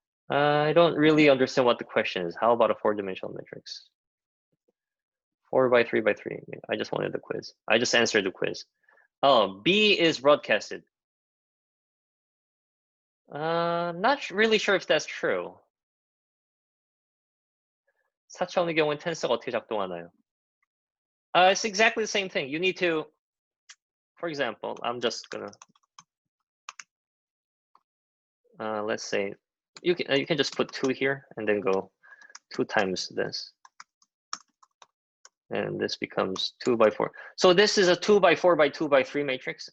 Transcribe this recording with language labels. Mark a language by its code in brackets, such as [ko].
[en] I don't really understand what the question is. How about a four-dimensional matrix? 4 by 3 by 3. I just wanted the quiz. I just answered the quiz. Oh, B is broadcasted. Not really sure if that's true. [ko] 4차원의 경우엔 텐서가 어떻게 작동하나요? [en] It's exactly the same thing. You need to, for example, I'm just gonna, let's say, you can just put 2 here and then go 2 times this. And this becomes 2 by 4. So this is a 2 by 4 by 2 by 3 matrix.